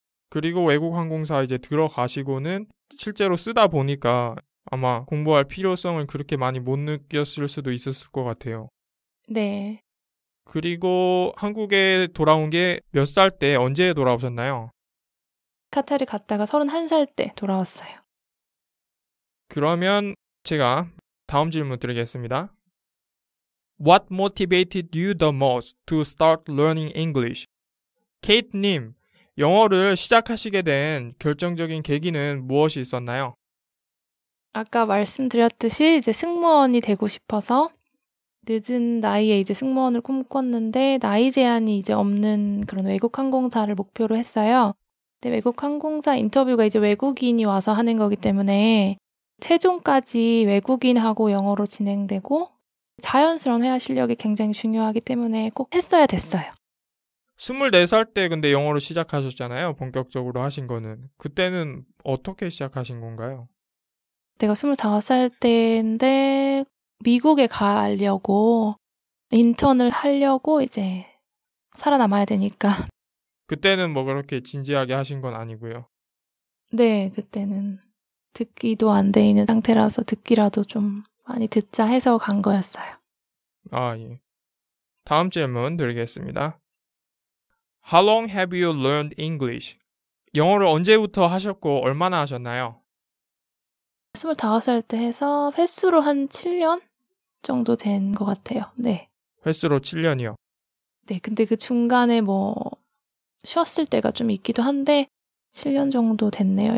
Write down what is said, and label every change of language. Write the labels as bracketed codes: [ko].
[ko] 그리고 외국 항공사 이제 들어가시고는 실제로 쓰다 보니까 아마 공부할 필요성을 그렇게 많이 못 느꼈을 수도 있었을 것 같아요. 네. 그리고 한국에 돌아온 게 몇 살 때 언제 돌아오셨나요? 카타르 갔다가 31살 때 돌아왔어요. 그러면 제가 다음 질문 드리겠습니다. [en] What motivated you the most to start learning English? [ko] 케이트님, 영어를 시작하시게 된 결정적인 계기는 무엇이 있었나요? 아까 말씀드렸듯이 이제 승무원이 되고 싶어서 늦은 나이에 이제 승무원을 꿈꿨는데 나이 제한이 이제 없는 그런 외국 항공사를 목표로 했어요. 근데 외국 항공사 인터뷰가 이제 외국인이 와서 하는 거기 때문에 최종까지 외국인하고 영어로 진행되고 자연스러운 회화 실력이 굉장히 중요하기 때문에 꼭 했어야 됐어요. 24살 때 근데 영어를 시작하셨잖아요. 본격적으로 하신 거는. 그때는 어떻게 시작하신 건가요? 내가 25살 때인데 미국에 가려고 인턴을 하려고 이제 살아남아야 되니까. 그때는 뭐 그렇게 진지하게 하신 건 아니고요. 네, 그때는 듣기도 안 돼 있는 상태라서 듣기라도 좀 많이 듣자 해서 간 거였어요. 아, 예. 다음 질문 드리겠습니다. [en] How long have you learned English? [ko] 영어를 언제부터 하셨고 얼마나 하셨나요? 25살 때 해서 횟수로 한 7년 정도 된 것 같아요. 네. 횟수로 7년이요. 네, 근데 그 중간에 뭐 쉬었을 때가 좀 있기도 한데 7년 정도 됐네요.